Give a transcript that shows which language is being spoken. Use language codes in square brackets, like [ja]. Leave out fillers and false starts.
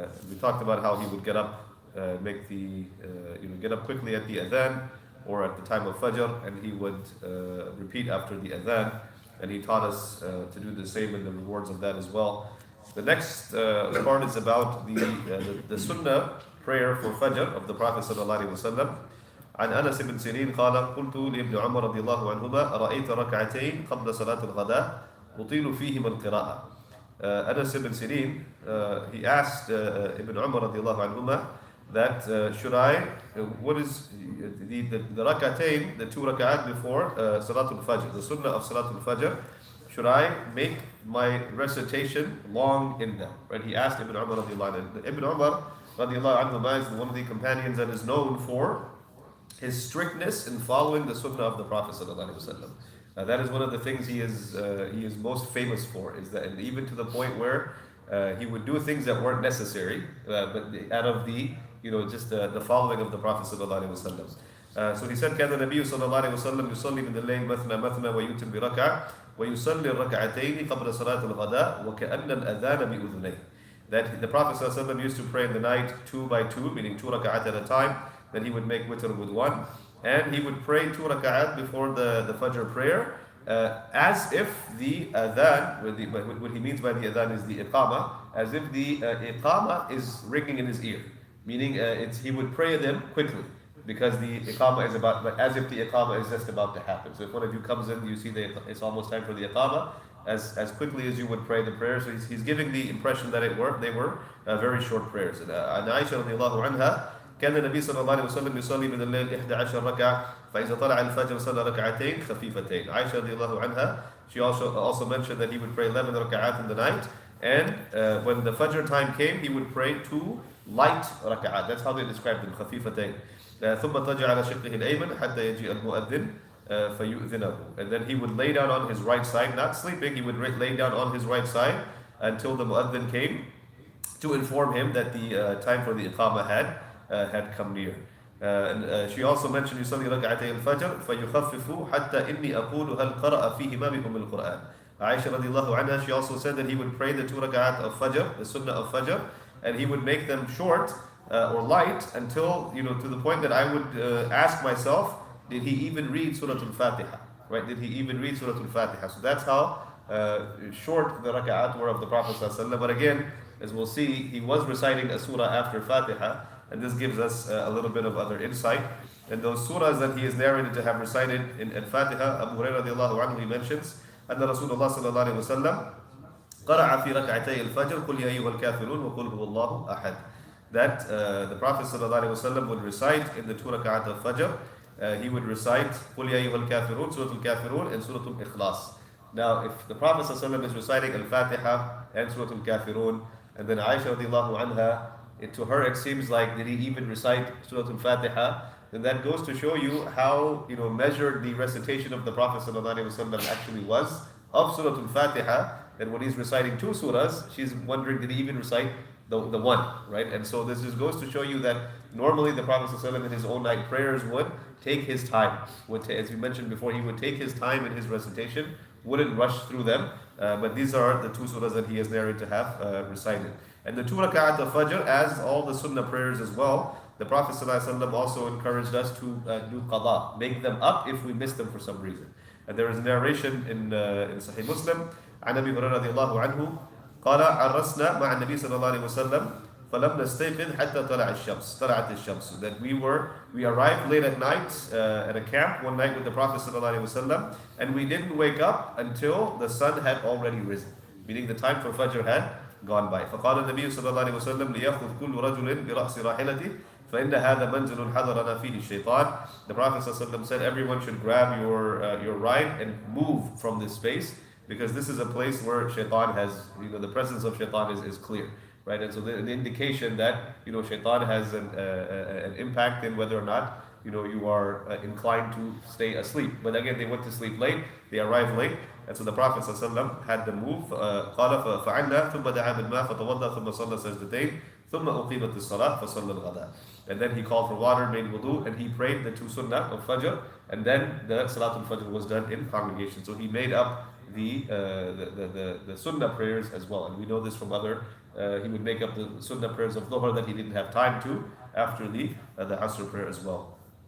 [en] We talked about how he would get up, get up quickly at the adhan or at the time of Fajr, and he would repeat after the adhan. And he taught us to do the same and the rewards of that as well. The next part is about the Sunnah prayer for Fajr of the Prophet sallallahu alaihi wasallam. [ar] عن أنس بن سيرين قال قلت لابن عمر رضي الله عنهما أرأيت ركعتين قبل صلاة الغداء أطيل فيهما القراءة. [en] Anas ibn Sirin, he asked Ibn Umar [ar] رضي الله عنهما [en] that should I, what is the rak'atayn, the two rak'at before Salatul Fajr, the Sunnah of Salatul Fajr, should I make my recitation long in them? Right? He asked Ibn Umar [ar] رضي الله عنه. [en] Ibn Umar [ar] رضي الله عنهما [en] is one of the companions that is known for his strictness in following the Sunnah of the Prophet sallallahu alaihi wasallam. That is one of the things he is most famous for, is that, and even to the point where he would do things that weren't necessary, but out of the just the following of the Prophet sallallahu alaihi wasallam. So he said, [ar] كان النبي صلى الله عليه وسلم يصلي من الليل مثنى مثنى ويوتر بركعة ويصلي الركعتين قبل صلاة الغداء وكأن الأذان بأذنيه. [en] That the Prophet sallallahu alaihi wasallam used to pray in the night 2 by 2, meaning 2 rak'at at a time. Then he would make witr with 1, and he would pray 2 rak'at before the Fajr prayer, as if the adhan, what he means by the adhan is the iqama, as if the iqama is ringing in his ear, meaning he would pray them quickly, because the iqama is about, as if the iqama is just about to happen. So if one of you comes in, you see it's almost time for the iqama, as quickly as you would pray the prayer. So he's giving the impression that they were very short prayers. And Aisha radiallahu anha, [ar] كان النبي صلى الله عليه وسلم يصلي من الليل 11 ركعة فإذا طلع الفجر صلى ركعتين خفيفتين. [en] Aisha radiallahu anha, she also mentioned that he would pray 11 rak'at in the night, and when the Fajr time came, he would pray 2 light rak'at. That's how they described them, خفيفتين. [ar] ثم تجع على شقه الأيمن حتى يجيء المؤذن فيؤذنه. [en] And then he would lay down on his right side, not sleeping, he would lay down on his right side until the mu'adhin came to inform him that the time for the iqamah had come near. And she also mentioned [ar] يصلي ركعتي الفجر فيخفف حتى إني أقول هل قرأ فيهما بأم القرآن. [en] Aisha radiallahu anha, she also said that he would pray the 2 rak'at of Fajr, the Sunnah of Fajr, and he would make them short or light until, to the point that I would ask myself, did he even read Surah Al-Fatiha? Right? Did he even read Surah Al-Fatiha? So that's how short the rak'at were of the Prophet sallallahu alaihi wasallam. But again, as we'll see, he was reciting a surah after Fatiha, and this gives us a little bit of other insight. And those surahs that he is narrated to have recited in Al-Fatiha, Abu Hurairah radiallahu anhu, he mentions, [ar] أن رسول الله صلى الله عليه وسلم قرأ في ركعتي الفجر قل يا أيها الكافرون وقل هو الله أحد. [en] That the Prophet sallallahu alaihi wasallam would recite in the 2 rak'at of Fajr, he would recite [ar] قل يا أيها الكافرون, [en] Surah Al-Kafirun, and Surah Al-Ikhlas. Now, if the Prophet sallallahu alaihi wasallam is reciting Al-Fatiha and Surah Al-Kafirun, and then Aisha radiallahu anha, to her it seems like, did he even recite Surah Al-Fatiha? Then that goes to show you how measured the recitation of the Prophet ﷺ actually was of Surah Al-Fatiha. And when he's reciting 2 surahs, she's wondering, did he even recite the one, right? And so this just goes to show you that normally the Prophet ﷺ in his own night prayers would take his time. As we mentioned before, he would take his time in his recitation, wouldn't rush through them. But these are the 2 surahs that he is narrated to have recited. And the 2 rak'at of Fajr, as all the Sunnah prayers as well, the Prophet ﷺ also encouraged us to do qada, make them up if we miss them for some reason. And there is a narration in Sahih Muslim, [ar] عن أبي هريرة رضي الله عنه قال عرسنا مع النبي صلى الله عليه وسلم فلم نستيقظ حتى طلعت الشمس. [en] That we arrived late at night at a camp one night with the Prophet sallallahu alaihi wasallam, and we didn't wake up until the sun had already risen, meaning the time for Fajr had gone by. [ar] فقال النبي صلى الله عليه وسلم ليأخذ كل رجل برأس راحلته فإن هذا منزل حضرنا فيه الشيطان. [en] The Prophet ﷺ said, everyone should grab your ride and move from this space, because this is a place where shaitan has, the presence of shaitan is clear, right? And so the indication that, shaitan has an impact in whether or not, you are inclined to stay asleep. But again, they went to sleep late, they arrived late, and so the Prophet ﷺ had them move. [ar] قال فعلنا ثم دعا بالماء فتوضأ ثم صلى سجدتين ثم أقيمت الصلاة فصلى الغداء. [en] and then he called for water, made wudu, and he prayed the 2 sunnah of Fajr, and then the Salatul Fajr was done in congregation. So he made up the sunnah prayers as well. And we know this from other, he would make up the sunnah prayers of Dhuhr that he didn't have time to after the Asr prayer as well.